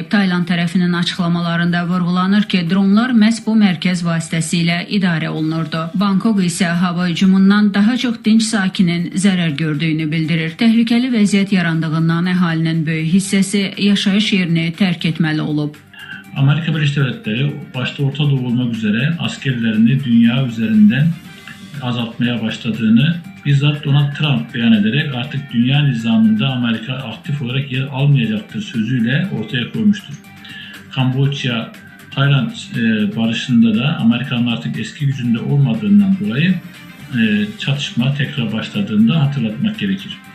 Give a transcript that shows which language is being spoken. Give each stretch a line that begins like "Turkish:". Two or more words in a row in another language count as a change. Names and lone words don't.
Azerbaijani: Tayland tərəfinin açıqlamalarında vurğulanır ki, dronlar məhz bu mərkəz vasitəsilə idarə olunurdu. Bangkok isə hava hücumundan daha çox dinc sakinin zərər gördüyünü bildirir. Təhlükəli vəziyyət yarandığından əhalinin böyük hissəsi yaşayış yerini tərk etməli olub.
Turkish: Amerika Birleşik Devletleri başta Orta Doğu olmak üzere askerlerini dünya üzerinden azaltmaya başladığını bizzat Donald Trump beyan ederek artık dünya nizamında Amerika aktif olarak yer almayacaktır sözüyle ortaya koymuştur. Kamboçya, Tayland barışında da Amerika'nın artık eski gücünde olmadığından dolayı çatışma tekrar başladığında hatırlatmak gerekir.